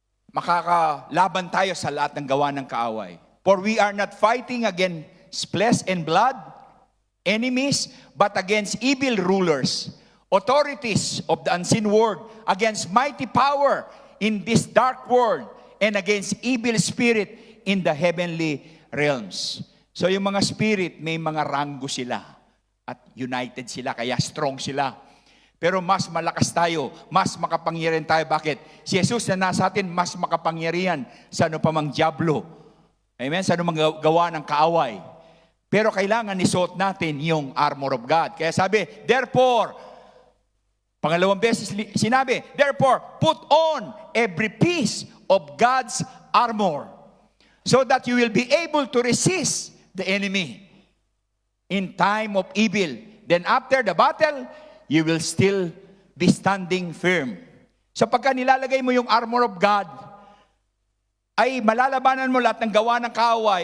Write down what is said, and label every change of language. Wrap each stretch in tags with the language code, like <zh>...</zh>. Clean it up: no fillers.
<tl>Makakalaban tayo sa lahat ng gawa ng kaaway.</tl> <en>For we are not fighting against flesh and blood, enemies, but against evil rulers, authorities of the unseen world, against mighty power in this dark world, and against evil spirit in the heavenly realms.</en> <tl>So yung mga spirit, may mga ranggo sila. At united sila, kaya strong sila. Pero mas malakas tayo, mas makapangyarihan tayo. Bakit? Si Jesus na nasa atin, mas makapangyarihan sa ano pa mang diablo. Amen? Sa ano mang gawa ng kaaway. Pero kailangan isuot natin yung armor of God. Kaya sabi,</tl> <en>therefore,</en> <tl>pangalawang beses sinabi,</tl> <en>therefore, put on every piece of God's armor so that you will be able to resist the enemy in time of evil. Then after the battle, you will still be standing firm.</en> <tl>So pagka nilalagay mo yung armor of God, ay malalabanan mo lahat ng gawa ng kaaway.</tl>